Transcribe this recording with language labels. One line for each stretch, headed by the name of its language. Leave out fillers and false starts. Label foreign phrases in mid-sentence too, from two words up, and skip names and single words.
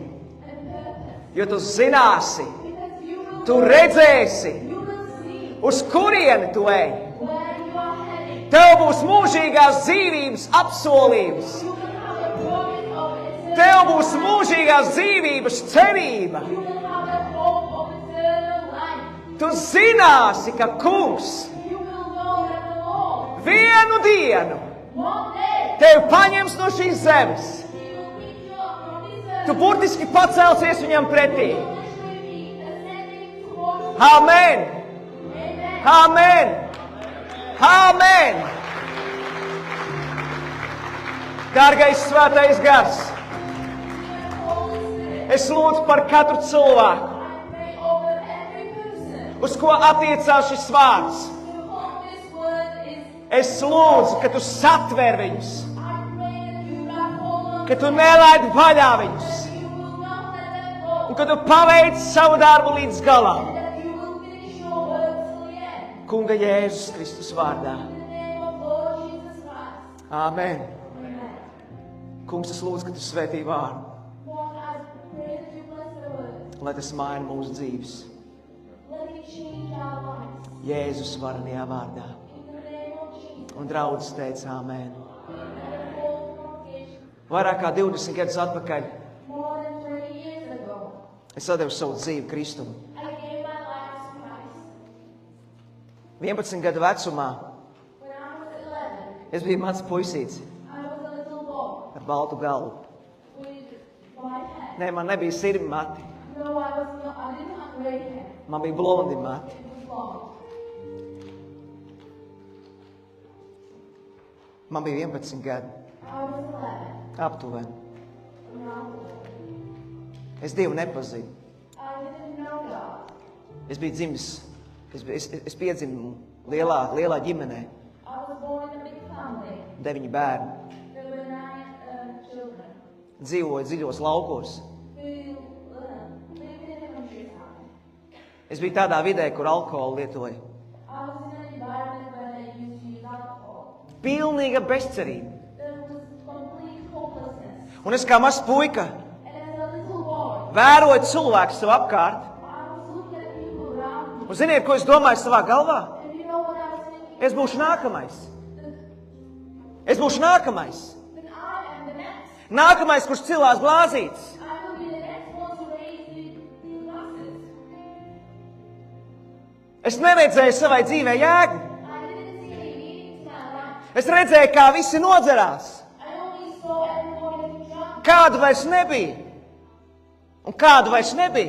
Latvian: Jo tu zināsi, tu redzēsi, uz kurieni tu ej. Tev būs mūžīgās dzīvības apsolījums. būs mūžīgās dzīvības cerība.
English: You will have a hope of eternal life.
Latvian: Tu zināsi, ka Kungs
English: You will know that the Lord,
Latvian: vienu dienu
English: one day,
Latvian: tevi paņems no šīs zemes.
English: He will pick you up from this earth.
Latvian: Tu burtiski pacelsies viņam pretī.
English: You will literally be ascending towards you.
Latvian: Amen!
English: Amen.
Latvian: Amen! Amen! Dārgais svētais gars,
English: Holy Spirit,
Latvian: es lūdzu par katru cilvēku,
English: I pray over every person
Latvian: uz ko attiecās šis vārds.
English: to whom this word is.
Latvian: Es lūdzu, ka tu satver viņus,
English: I pray that you grab hold of
Latvian: ka tu nelaidi vaļā viņus,
English: that you will not let them go.
Latvian: un ka tu paveici savu darbu līdz galam.
English: That you will finish your work till the end.
Latvian: Kunga Jēzus Kristus vārdā.
English: In the name of Lord Jesus Christ.
Latvian: Amen.
English: Amen.
Latvian: Kungs, es lūdzu, ka tu svētī vārdu,
English: Lord, I pray that you bless the word.
Latvian: lai tas maina mūsu dzīves.
English: Let it change our lives.
Latvian: Jēzus varenajā vārdā.
English: In the name of Jesus.
Latvian: Un draudzes teica amen.
English: And the whole congregation.
Latvian: Vairāk kā 20 gadus atpakaļ
English: More than 20 years ago,
Latvian: es atdevu savu dzīvi Kristum.
English: I gave my life to Christ.
Latvian: 11 gadu vecumā
English: When I was 11,
Latvian: es biju mans puisīts
English: I was a little boy
Latvian: ar baltu galvu.
English: with white hair.
Latvian: Nē, man nebija sirmi mati,
English: No, I didn't have gray hair.
Latvian: man bija blondi mati.
English: It was blonde.
Latvian: Man bija 11 gadi,
English: I was 11.
Latvian: aptuveni.
English: Around.
Latvian: Es Dievu nepazinu.
English: I didn't know God.
Latvian: Es biju dzimis, es piedzimu lielā ģimenē,
English: I was born in a big family.
Latvian: 9 bērni.
English: There were 9 children
Latvian: Dzīvoju dziļos laukos.
English: who lived in the countryside.
Latvian: Es biju tādā vidē, kur alkoholu lietoja.
English: I was in an environment where they used to use alcohol.
Latvian: Pilnīga bezcerība.
English: There was complete hopelessness.
Latvian: Un es kā mazs puika
English: And as a little boy,
Latvian: vēroju cilvēku sev apkārt.
English: I was looking at people around me.
Latvian: Un ziniet, ko es domāju savā galvā?
English: And you know what I was thinking?
Latvian: Es būšu nākamais. Es būšu nākamais.
English: Then I am the next.
Latvian: Nākamais, kurš cilās glāzītes.
English: I will be the next one to raise the glasses.
Latvian: Es neredzēju savai dzīvē jēgu.
English: I didn't see any meaning to my life.
Latvian: Es redzēju, kā visi nodzerās.
English: I only saw everyone getting drunk.
Latvian: Kādu vairs nebija. Un kādu vairs nebija.